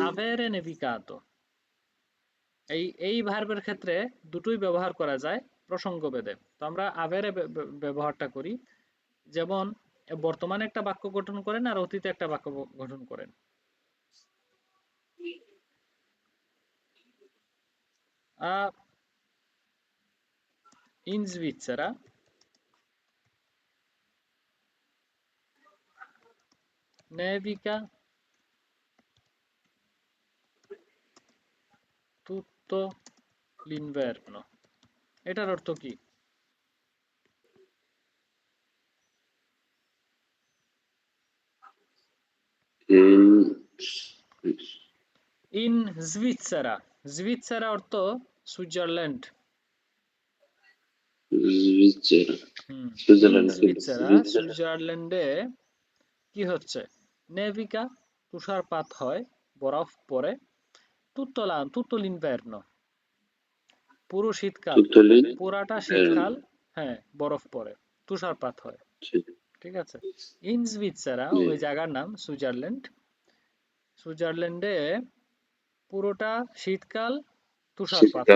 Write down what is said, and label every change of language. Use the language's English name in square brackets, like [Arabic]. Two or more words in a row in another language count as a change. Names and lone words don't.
[Italian] avere nevicato, [Bangla] এই ভার্বের ক্ষেত্রে দুটোই ব্যবহার করা যায় প্রসঙ্গভেদে। তো আমরা আভেরে ব্যবহারটা করি, যেমন বর্তমানে একটা বাক্য গঠন করেন আর অতীতে একটা বাক্য গঠন করেন। [Italian] ইন Svizzera nevica tutto l'inverno, [Bangla] এটার অর্থ কি? [Italian] in- [Bangla] ইন Svizzera, Svizzera অর্থ সুইজারল্যান্ড। [Italian] Svizzera, [Bangla] হুম, ইন সুইজারল্যান্ড কিন্তু [Italian] Svizzera, [Bangla] সুইজারল্যান্ড, সুইজারল্যান্ডে কি হচ্ছে? নেভিকা তুষারপাত হয়, বরফ পড়ে। [Italian] tutto l'inverno, [Bangla] পুরো শীতকাল, [Italian] তুতলি, [Bangla] পুরাটা শীতকাল, হ্যাঁ, বরফ পড়ে, তুষারপাত হয়, ঠিক আছে। [Italian] ইন Svizzera [Bangla] জি ওই জায়গার নাম সুইজারল্যান্ড। সুইজারল্যান্ডে পুরোটা শীতকাল তুষারপাত